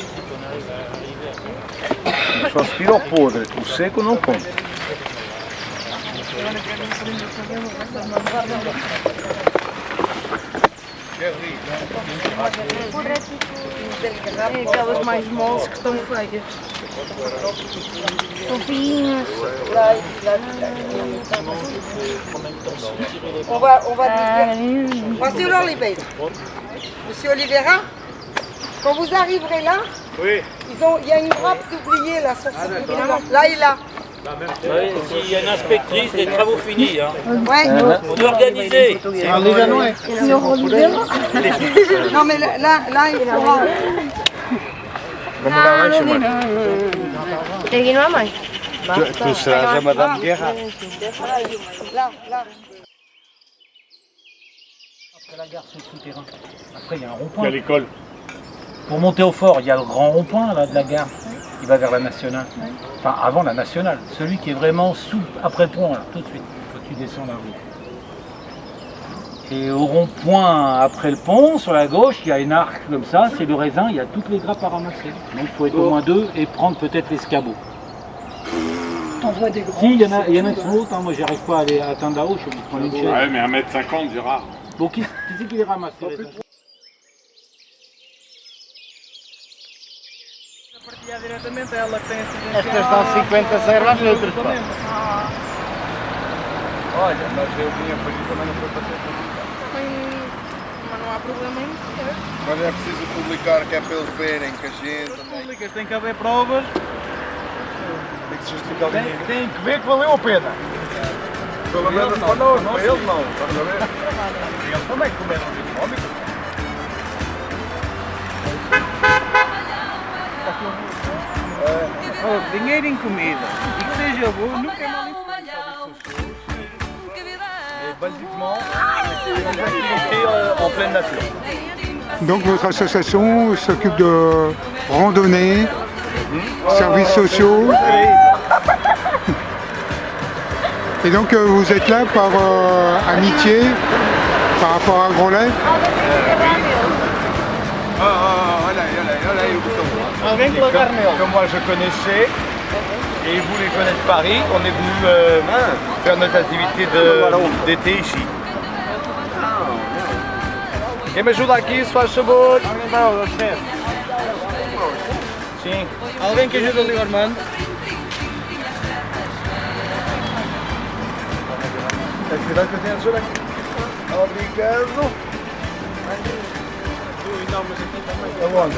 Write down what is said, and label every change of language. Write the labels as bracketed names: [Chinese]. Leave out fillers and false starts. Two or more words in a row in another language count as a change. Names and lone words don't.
[Portuguese] Só se tira o podre, o seco não come. É aquelas mais moles que estão feias. Fofinhas. [French] On va dire. Monsieur Oliveira. Monsieur Oliveira, quand vous arriverez là, il y a une grappe d'oubliés là sur ce côté-là. Là et là. S'il y a une inspectrice des travaux finis, hein. Ouais. On doit organiser. Non mais là il faudra. [Portuguese] Vamos lá, vai chamar. Tem que ir mais. Tu serás a Madame Guerra. [French] Là, là. Après la gare, c'est le souterrain. Après, il y a un rond-point. Il y a l'école. Pour monter au fort, il y a le grand rond-point là, de la gare. Il va vers la nationale. Enfin, avant la nationale. Celui qui est vraiment après le pont, là, tout de suite, quand tu descends la rue. Et au rond-point, après le pont, sur la gauche, il y a une arc comme ça, c'est le raisin, il y a toutes les grappes à ramasser. Donc il faut être au moins deux et prendre peut-être l'escabeau. Si, il y en a qui sont hautes, hein. Moi j'arrive pas à aller atteindre là-haut, je suis obligé de prendre une chaise. Ouais, mais 1,50 m, Gérard. Bon, qui c'est qui les ramasse les raisins? [Portuguese] Estas dão 50 às letras, pá. Olha, mas eu vinha por isso também não foi para ser publicado. Mas não há problema em ser. Mas é preciso publicar, que é para eles verem que a gente também. Tem que haver provas. Tem que se justificar o dinheiro. Tem que ver que valeu a pena. Pelo menos para nós, para eles não. Estás a ver? Eles também comeram económico. Dinheiro em comida. E que seja bom, nunca é mal. [French] Basiquement, en pleine nature. Donc votre association s'occupe de randonnée, services sociaux. Et donc vous êtes là par amitié par rapport à Groslet. [Portuguese] Olha aí o botão. [French] Comme moi je connaissais, et vous les connaissez Paris, on est venu faire notre activité d'été ici. [Portuguese] Quem me ajuda aqui, se faz favor? Sim. Alguém que ajuda ali o Armando? Atividade que eu tenho ajuda aqui. Obrigado. Aonde?